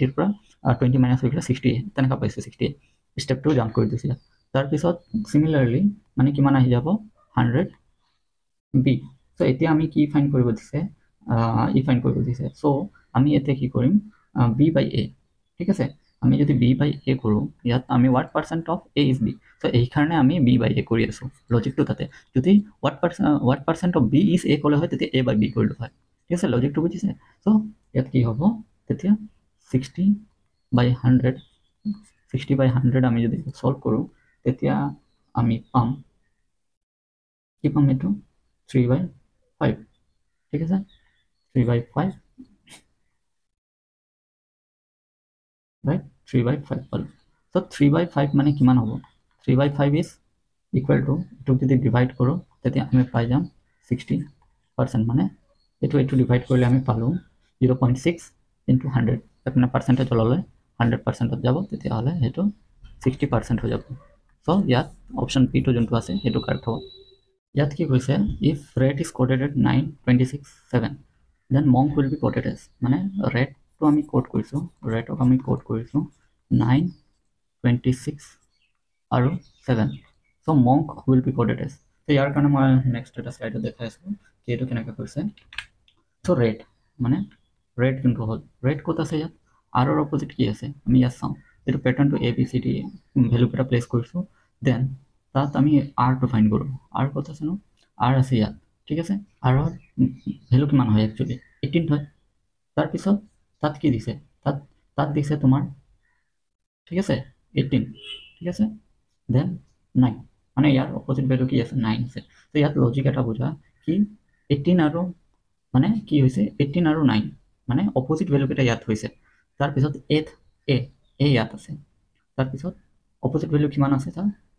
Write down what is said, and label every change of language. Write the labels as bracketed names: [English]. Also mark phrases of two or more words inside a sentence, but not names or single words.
[Assamese] ৰ পৰা 20 মাইনাছ হৈ গ'লে 60a তেনেকা পাইছো 60a ষ্টেপটো জাম্প কৰি দিছিল তাৰপিছত সিমিলাৰলি মানে কিমান আহি যাব 100b সো এতিয়া আমি কি ফাইন্ড কৰিব দিছে ই ফাইন্ড কৰিব দিছে সো আমি এতিয়া কি কৰিম [English] b by a [Assamese] ঠিক আছে আমি যদি [English] b by a [Assamese] কৰো ইয়াত আমি [English] what percent of a is b [Assamese] সো এই কাৰণে আমি [English] b by a [Assamese] কৰি আছো লজিকটো তাতে যদি [English] what percent of b is a [Assamese] কলে হয় তেতিয়া [English] a by b [Assamese] কৰিলো হয় ঠিক আছে লজিকটো বুজিছে সো ইয়াত কি হ'ব তেতিয়া [English] 60 by 100 60 by 100 [Assamese] আমি যদি সলভ কৰো তেতিয়া আমি পাম কি পাম এইটো [English] 3 by 5 [Assamese] ঠিক আছে [English] 3 by 5 right 3 by 5 পালো so 3 by 5 [Assamese] মানে কিমান হ'ব [English] 3 by 5 is equal to [Assamese] এটো যদি ডিভাইড কৰো তেতিয়া আমি পাই যাম 60% মানে এটো ডিভাইড কৰিলে আমি পালো [English] 0.6 into 100 [Assamese] আপনা পার্সেন্টেজ ললে 100% যাব তেতিয়া হলে এটো 60% হৈ যাব সো ইয়াত অপশন পি টো যোনটো আছে এটো কাৰেক্ট হ'ব ইয়াত কি কৈছে [English] if rate is coded at 926.7 then monk will be coded as [Assamese] মানে rate তো আমি কোড কৰিছো rate আমি কোড কৰিছো 926 আৰু 7 [English] so monk will be coded as [Assamese] তো ইয়াৰ কাৰণে মই নেক্সট এটা স্লাইডত দেখাই আছো কি এটো কেনেকৈ কৰিছে [English] so rate [Assamese] মানে rate যোনটো হল rate কত আছে ইয়াত r ৰ অপোজিট কি আছে আমি ইয়াত চাও এটো প্যাটাৰ্নটো a b c d ভ্যালু এটা প্লেস কৰিছো দেন তাত আমি r টো ফাইন্ড কৰো r কত আছে নো r আছে ইয়াত ঠিক আছে r ৰ ভ্যালু কিমান হয় একচুয়ালি 18 হয় তাৰ পিছত তাত কি দিছে তাত দিছে তোমাৰ ঠিক আছে 18 ঠিক আছে দেন 9 মানে ইয়াৰ অপোজিট ভ্যালু কি আছে 9 আছে তো ইয়াত লজিক এটা বুঝা কি 18 আৰু মানে কি হৈছে 18 আৰু 9 মানে অপোজিট ভ্যালু কেটা ইয়াত হৈছে তাৰ পিছত 8 a ইয়াত আছে তাৰ পিছত অপোজিট ভ্যালু কিমান আছে তাৰ